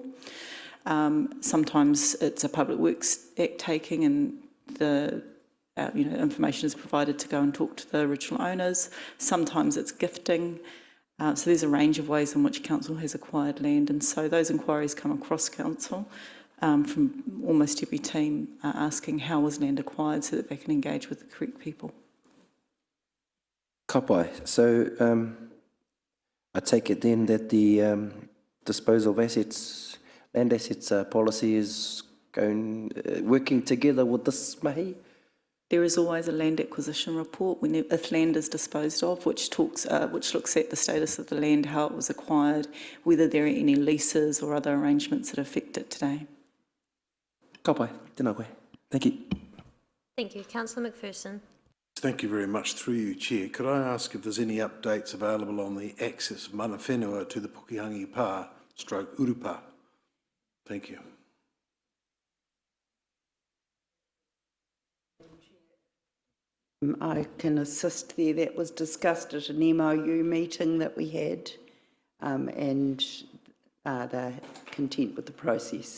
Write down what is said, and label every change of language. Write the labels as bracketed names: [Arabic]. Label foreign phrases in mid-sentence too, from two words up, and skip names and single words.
[English] Sometimes it's a Public Works Act taking, and the information is provided to go and talk to the original owners. Sometimes it's gifting. So there's a range of ways in which council has acquired land, and so those inquiries come across council from almost every team asking how was land acquired, so that they can engage with the correct people. [Māori] Ka pai. [English] So I take it then that the disposal of assets, land assets policy is working together with this mahi? There is always a land acquisition report if land is disposed of, which looks at the status of the land, how it was acquired, whether there are any leases or other arrangements that affect it today. [Māori] Ka pai. Tēnā koe. [English] Thank you. Thank you. Councillor McPherson. Thank you very much. Through you, Chair. Could I ask if there's any updates available on the access of [Māori] mana whenua [English] to the Pukehangi Pā / Urupa? Thank you. I can assist there. That was discussed at an MOU meeting that we had, and they're content with the process.